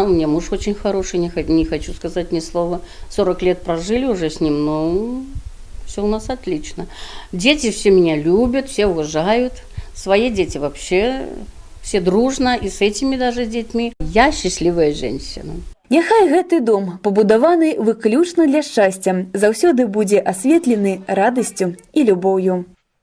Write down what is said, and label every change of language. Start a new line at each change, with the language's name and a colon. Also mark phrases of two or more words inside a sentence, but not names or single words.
Russian: У меня муж очень хороший, не хочу сказать ни слова. 40 лет прожили уже с ним, но все у нас отлично. Дети все меня любят, все уважают. Свои дети вообще все дружно, и с этими даже детьми. Я счастливая женщина.
Belarusian: Няхай гэты дом, пабудаваны выключна для шчасця, заўсёды будзе асветлены радасцю і любоўю.